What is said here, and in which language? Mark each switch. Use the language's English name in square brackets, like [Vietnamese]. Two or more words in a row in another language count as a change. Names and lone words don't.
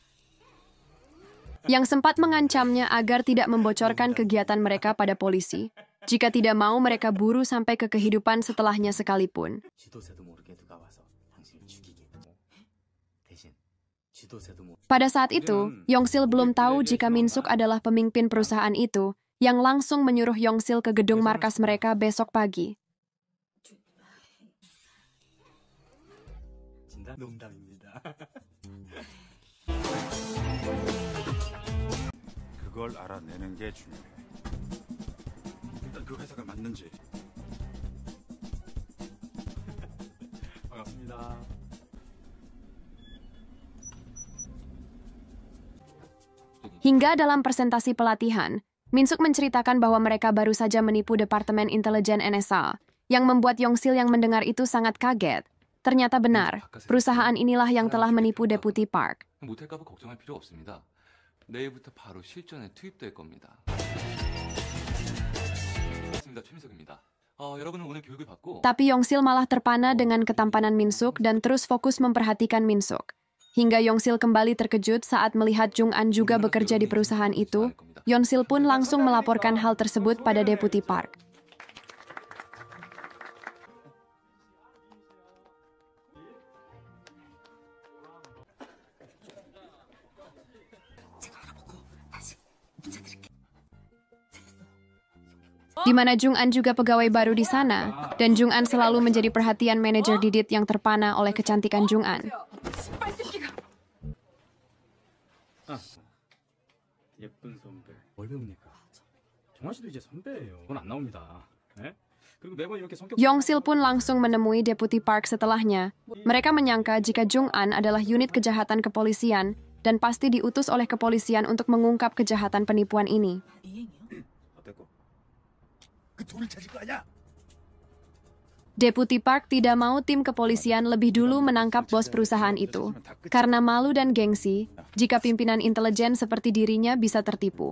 [Indonesian] Yang sempat mengancamnya agar tidak membocorkan kegiatan mereka pada polisi, Jika tidak mau, mereka buru sampai ke kehidupan setelahnya sekalipun. Pada saat itu, Yongsil belum tahu jika Min-suk adalah pemimpin perusahaan itu, yang langsung menyuruh Yongsil ke gedung markas mereka besok pagi. [Korean] 그걸 알아내는 게 중요해. 일단 그 회사가 맞는지. 반갑습니다. [Indonesian] Hingga dalam presentasi pelatihan, Min-suk menceritakan bahwa mereka baru saja menipu Departemen Intelijen NSA, yang membuat Yongsil yang mendengar itu sangat kaget. Ternyata benar, perusahaan inilah yang telah menipu Deputi Park. [Korean] 못할까봐 걱정할 필요 없습니다. 내일부터 바로 실전에 투입될 겁니다. 반갑습니다. 최민석입니다. 여러분은 오늘 교육을 받고 [Indonesian] Tapi Yongsil malah terpana dengan ketampanan Min-suk dan terus fokus memperhatikan Min-suk. Hingga Yongsil kembali terkejut saat melihat Jung-an juga bekerja di perusahaan itu. Yongsil pun langsung melaporkan hal tersebut pada Deputi Park. Di mana Jung-an juga pegawai baru di sana, dan Jung-an selalu menjadi perhatian manajer Didit yang terpana oleh kecantikan Jung-an. [Korean] 예쁜 선배. 뭘 배웁니까? 정환 씨도 이제 선배예요. 그건 안 나옵니다. 네? 그리고 매번 이렇게 성격. [Indonesian] Yongsil pun langsung menemui Deputi Park setelahnya. Mereka menyangka jika Jung-an adalah unit kejahatan kepolisian dan pasti diutus oleh kepolisian untuk mengungkap kejahatan penipuan ini. Deputi Park tidak mau tim kepolisian lebih dulu menangkap bos perusahaan itu, karena malu dan gengsi jika pimpinan intelijen seperti dirinya bisa tertipu.